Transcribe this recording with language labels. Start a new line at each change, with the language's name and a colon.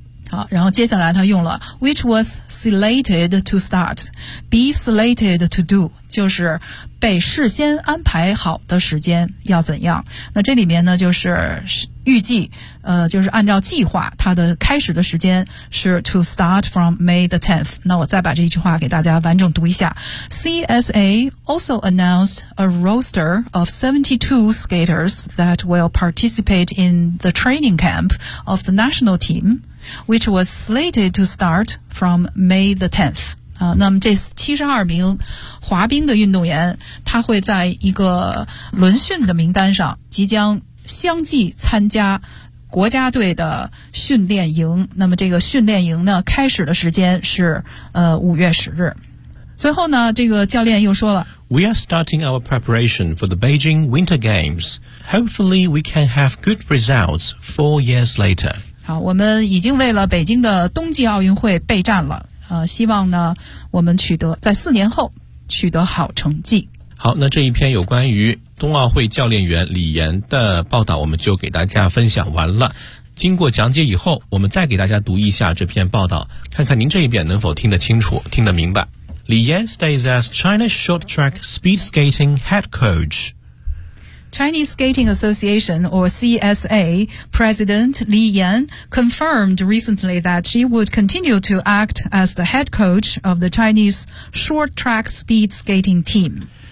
Chinese: 好，然后接下来他用了
English: which was slated to start, be slated to do,
Chinese: 就是被事先安排好的时间要怎样。那这里面呢就是预计就是按照计划它的开始的时间是
English: to start from May the 10th。
Chinese: 那我再把这句话给大家完整读一下。
English: CSA also announced a roster of 72 skaters that will participate in the training camp of the national team, which was slated to start from May the 10th。
Chinese: 那么这72名滑冰的运动员，他会在一个轮训的名单上即将相继参加国家队的训练营。那么这个训练营呢开始的时间是5月10日。随后呢这个教练又说了，
English: We are starting our preparation for the Beijing Winter Games. Hopefully we can have good results 4 years later.
Chinese: 好，我们已经为了北京的冬季奥运会备战了，希望呢我们取得在4年后取得好成绩。好，那这一篇有关于冬奥会教练员李岩的报道我们就给大家分享完了。经过讲解以后，我们再给大家读一下这篇报道，看看您这一遍能否听得清楚听得明白。
English: 李岩 stays as China's short track speed skating head coach。 Chinese Skating Association, or CSA, President Li Yan confirmed recently that she would continue to act as the head coach of the Chinese short track speed skating team.